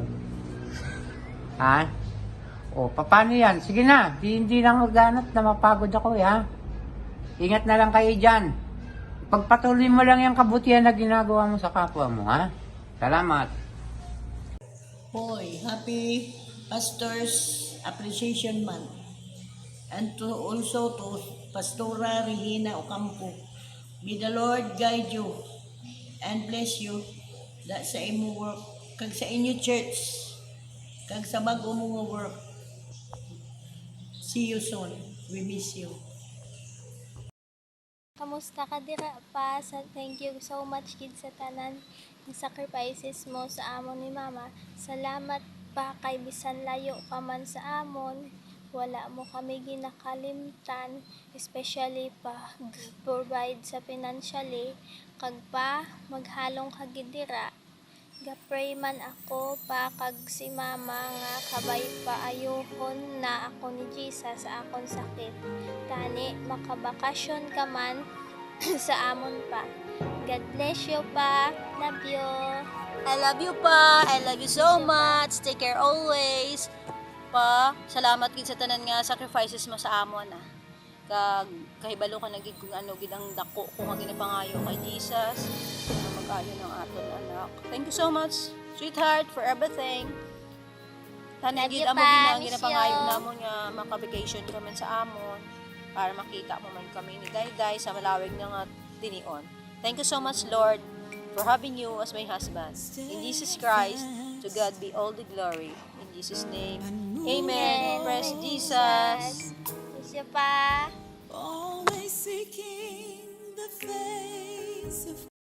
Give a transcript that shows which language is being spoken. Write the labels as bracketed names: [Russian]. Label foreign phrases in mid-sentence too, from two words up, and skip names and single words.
[Filipino] Ha? Paano yan? Sige na, hindi lang magganat na mapagod ako eh, ha? Ingat na lang kayo dyan. Pagpatuloy mo lang yung kabutihan na ginagawa mo sa kapwa mo, ha? Salamat. Hoy, [English] happy Pastors Appreciation Month. And also to Pastora Regina Ocampo. May the Lord guide you and bless you that [Hiligaynon] sa imo work, kag sa inyo church, kag sa bago mo work. [English] See you soon. We miss you. [Hiligaynon] Kamusta ka dira pa? [English] Thank you so much kid [Hiligaynon] sa tanan ng sacrifices mo sa amon ni Mama. Salamat pa kay bisan layo ka man sa amon. Wala mo kami ginakalimtan, especially pa provide sa financially, kag pa maghalong kagidira. Gapray man ako pa kag si Mama nga kabay pa ayohon na ako ni Jesus sa akon sakit. Tani makabakasyon ka man sa amon pa. [English] God bless you pa. Love you. I love you pa. I love you so much. Take care always. [Hiligaynon] Pa, salamat gid sa tanan nga sacrifices mo sa amon kag kahibalo ka nagid kung ano gid ang dako kung nga ginapangayo kay Jesus na mag-ayo ng aton anak. [English] Thank you so much, sweetheart, for everything. [Hiligaynon] Tanan gid amo ginapangayo namon nga maka-vacation kami sa amon para makita mo man kami ni Dayday sa malawig nga tinion. [English] Thank you so much, Lord, for having you as my husband. In Jesus Christ, to God be all the glory. In Jesus' name, amen. Praise Jesus. Bless you pa. Always seeking the face of